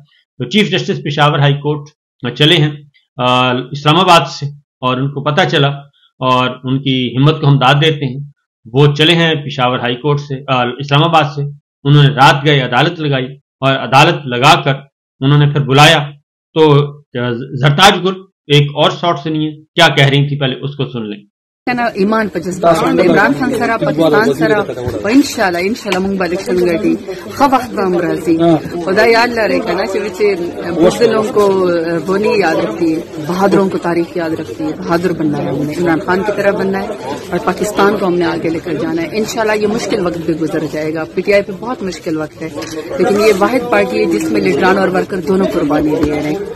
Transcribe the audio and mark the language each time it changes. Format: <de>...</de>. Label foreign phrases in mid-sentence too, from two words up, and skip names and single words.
<ur>تو چیف جسٹس پشاور ہائی کورٹ چلے ہیں اسلام آباد سے، اور ان کو پتہ چلا، اور ان کی ہمت کو ہم داد دیتے ہیں. وہ چلے ہیں پشاور ہائی کورٹ سے، اسلام آباد سے. انہوں نے رات گئے، عدالت لگائی، اور عدالت لگا کر انہوں نے پھر بلایا. تو زرتاج گل ایک اور شارٹ سنیے کیا کہہ رہی تھی، پہلے اس کو سن لیں.</ur> <ps>ایمان په جذبات باندې عمران خان سره پاکستان سره او</ps> <ar>ان شاء الله</ar> <ps>موږ به الیکشن ګټي خو وخت به هم راځي. خدا یاد لرے کنا چې</ps> <ur>بزدلوں کو وہ نہیں یاد رکھتی ہے، بہادروں کو تاریخ یاد رکھتی ہے. بہادر بننا ہے ہم نے، عمران خان کی طرح بننا ہے اور پاکستان کو ہم نے آگے لے کر جانا ہے. انشاءاللہ یہ مشکل وقت بھی گزر جائے گا. پی ٹی آئی پہ بہت مشکل وقت ہے، لیکن یہ واحد پارٹی ہے جس میں لیڈران اور ورکر دونوں قربانی دے رہے ہیں.</ur>